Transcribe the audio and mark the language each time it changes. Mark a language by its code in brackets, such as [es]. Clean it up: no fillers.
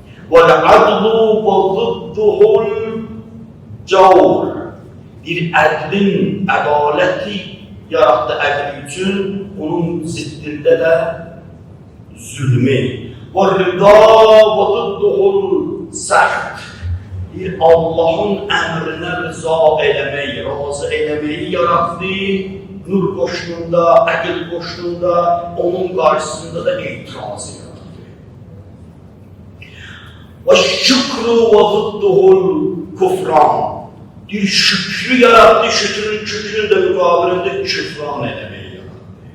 [ar] وَالْعَدْلُ وَضِدُّهُ الْجَوْرِ [az] Bir ədlin ədaləti yaratdı ədli üçün, onun ziddində də zulmü. [ar] وَالْرِضَا وَضِدُّهُ الْسَخْتِ [az] Bir Allahın əmrinə rıza eləməyi, razı eləməyi yaratdı. Nur qoşununda, əql qoşununda, onun qarşısında da etirazı yaratdı. [ar] وَالشُّكْرُ وَضِدُّهُ الْكُفْرَانِ [az] Bir şükrü yarattı, şükrün küfrün də müqabilində küfran eləməyi yarattı.